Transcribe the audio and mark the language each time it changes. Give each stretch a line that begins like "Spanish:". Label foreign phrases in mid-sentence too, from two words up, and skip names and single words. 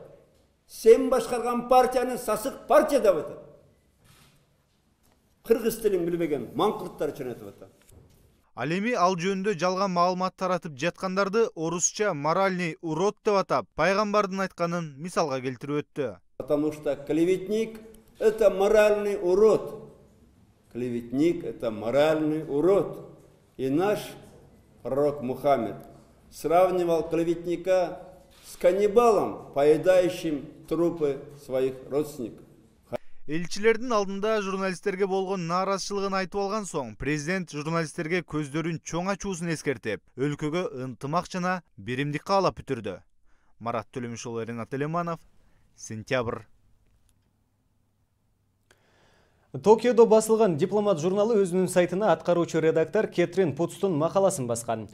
Kyrgyz: Сен башкарган партияны сасык партия деп айтат. Кыргыз тилин билбеген маңкурттар үчүн айтып атат. Ал эми ал жөнүндө жалган маалымат таратып жаткандарды орусча
Russian: моральный урод
Kyrgyz: деп атап, пайгамбардын айтканын мисалга келтирип өттү.
Russian: Потому что клеветник — это моральный урод. Клеветник — это моральный урод. И наш пророк Мухаммед сравнивал клеветника с каннибалом, поедающим трупы своих родственников.
Kyrgyz: Элчилердин алдында журналисттерге болгон нааразычылыгын айтып алган соң, президент журналисттерге көздөрүн чоң ачуусун эскертип, өлкөгө ынтымак жана биримдик каалап бүтүрдү. Марат Төлөмүшұлы, Ренат Элеманов, Сентябрь. Токиодо басылган Дипломат журналы өзүнүн сайтына аткаруучу редактор Кетрин Путстун макаласын баскан.